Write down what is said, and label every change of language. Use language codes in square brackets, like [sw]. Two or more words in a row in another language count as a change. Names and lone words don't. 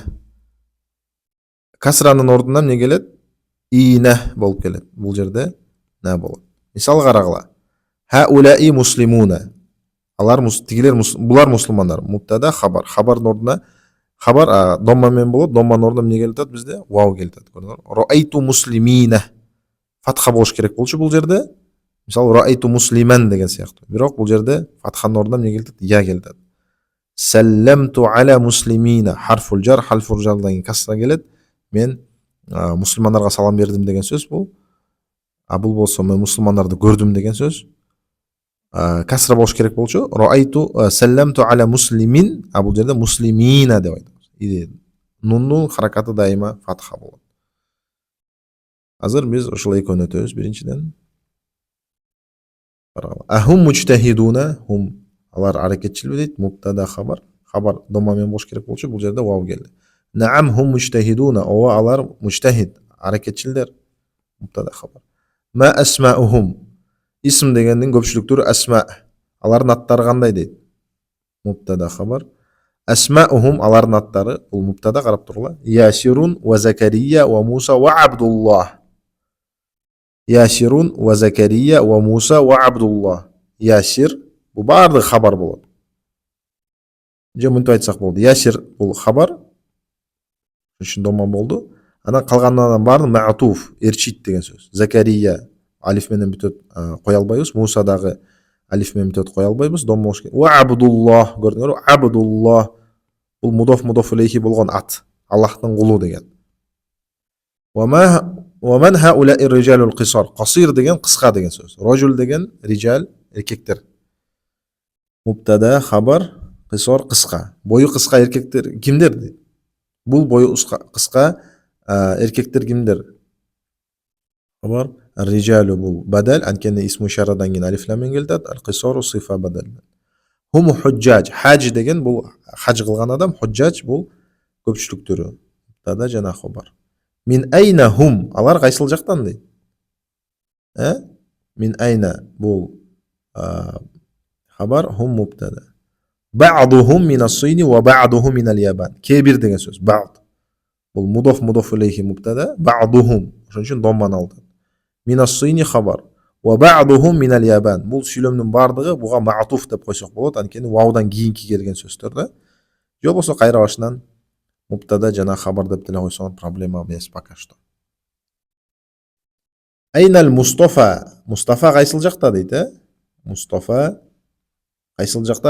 [ky] Касранын ордуна эмне келет? Ина болуп келет. Бул жерде на болот. Мисалы карагыла. [ar] هؤلاء مسلمون. [ky] Алар тигилер булар мусулмандар. Мубтада хабар. Хабардын ордуна хабар домма менен болот. Домманын ордуна эмне келет бизде? Вау келет. [ar] رأيت مسلمين. [ky] Фатха болуш керек болчу бул жерде. Мисалы [ar] رأيت مسلما [ky] деген сыяктуу. Бирок бул жерде фатханын ордуна эмне келет? Я келет. [ar] سلمت على مسلمين. [ky] Харфул жар, харфул жардан кийин касра келет. Мен мусулмандарга салам бердим деген сөз бул. Бул болсо мен мусулмандарды көрдүм деген сөз. Касра болуш керек болчу. [ar] رأيت سلمت على مسلمين. [ky] Бул жерде муслимина деп айтабыз. Нуннун харакаты дайыма фатха болот. Азыр биз ушул экөөнү өтөбүз биринчиден. [ar] أهم مجتهدون, [ky] хум алар аракетчил дейт, мубтада хабар. Хабар домамен болуш керек болчу, бул жерде вау келди. [ar] نعم هم مجتهدون, [ky] ооба алар мучтахид, аракетчилдер. Мубтада хабар. [ar] ما أسماؤهم, [ky] исм дегендин көпчүлүктөрү асма. Алардын аттары кандай дейт? Мубтада хабар. Асмаухум алардын аттары, бул мубтада карап тургула. [ar] ياسر وزكريا وموسى وعبد الله. ياسر وزكريا وموسى وعبد الله. [ky] Ясир бул баардыгы хабар болот. Же мынтип айтсак болду. Ясир бул хабар. Ушун доман болду. Анан калгандарынын баары маатуф, эрчит деген сөз. Закария алиф менен бүтөт, кое албайбыз. Муса дагы алиф менен бүтөт, кое албайбыз. Дом болуш керек. Ва Абдуллах, көрдүңөрбү? Абдуллах бул мудоф илейхи болгон ат. Аллахтын кулу деген. [ar] ومن هؤلاء الرجال القصار. [ky] Қасир деген кыска деген сөз. Рожул деген риджал, эркектер. Мубтада хабар, қисар кыска. Бою кыска эркектер кимдер дейт? Бул бою кыска эркектер кимдер? Хабар ар-риджалу бул бадал, анткени исму ишарадан кийин алиф лам менен келет. Ал-қисару сифа бадал. [ar] هم حجاج. [ky] Хаж деген бул хаж кылган адам, худжаж бул көпчүлүктөрү. Мубтада жана хабар. [ar] من أين هم, [ky] алар кайсыл жактан дейт? [ar] من أين [ky] бул хабар, хум мубтада. [ar] بعضهم من الصين وبعضهم من اليابان. [ky] Кебир деген сөз. Ба'д бул мудоф илейхи мубтада, ба'духум ошон үчүн домман алды. [ar] من الصين خبر وبعضهم من اليابان. [ky] Бул сүйлөмдүн бардыгы буга маатуф деп койсок болот, анткени ваудан кийинки келген сөздөр да. Же болбосо кайра башынан мубтада жана хабар деп деле койсоңор проблема эмес [ru] пока что. [ar] أين المصطفى. [ky] Мустафа кайсыл жакта дейт, Мустафа кайсыл жакта?